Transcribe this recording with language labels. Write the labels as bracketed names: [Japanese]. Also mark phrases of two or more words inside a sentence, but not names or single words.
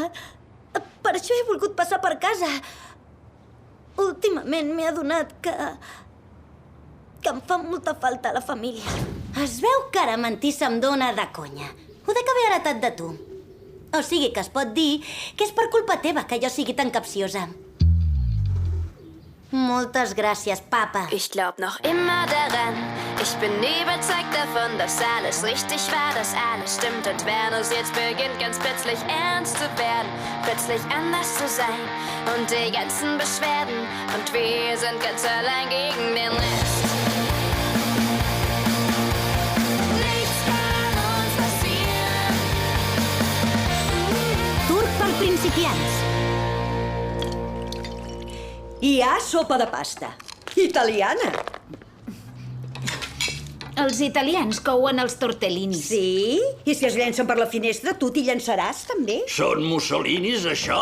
[Catalan] Per això he volgut passar per casa. Últimament m'he adonat que em fa molta falta la família. Es veu que ara mentir se'm dóna de conya. Ho dec haver heretat de tu. O sigui que es pot dir que és per culpa teva que jo sigui tan capciosa. Moltes gràcies, papa. [German] Ich glaub noch immer daran. Ich bin überzeugt davon, dass alles richtig war, dass alles stimmt. Und wenn es jetzt beginnt, ganz plötzlich ernst zu werden, plötzlich anders zu sein und die ganzen Beschwerden. Und wir sind ganz allein gegen den Rest. Nichts kann uns passieren. [Catalan] Tour per principiants. Hi ha sopa de pasta. Italiana. Els italians couen els tortellini. Sí? I si es llencen per la finestra, tu t'hi llançaràs, també? Són mussolinis, això?